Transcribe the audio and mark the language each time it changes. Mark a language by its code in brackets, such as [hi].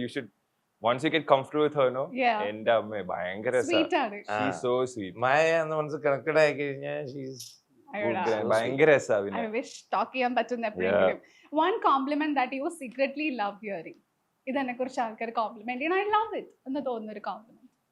[en] You should, once you get comfortable with her, no? Yeah. [ml] എന്റെ അമ്മ ഭയങ്കര രസാ. Sweet ആണ്. [en] She's so sweet. [ml] മായ എന്ന് മനസ്സിൽ കണക്റ്റഡ് ആയി കഴിഞ്ഞാൽ അയ്യോടാ. ഭയങ്കര രസാ പിന്നെ. [en] I wish [ml] talk ചെയ്യാൻ പറ്റുന്ന എപ്പോഴെങ്കിലും. [en] One compliment that you secretly love hearing. [ml] ഇതെന്നെ കുറിച്ച് ആൾക്കാർ കോംപ്ലിമെന്റ് ചെയ്യണം. [en] I love it [ml] എന്ന് തോന്നുന്ന ഒരു കോംപ്ലിമെന്റ്.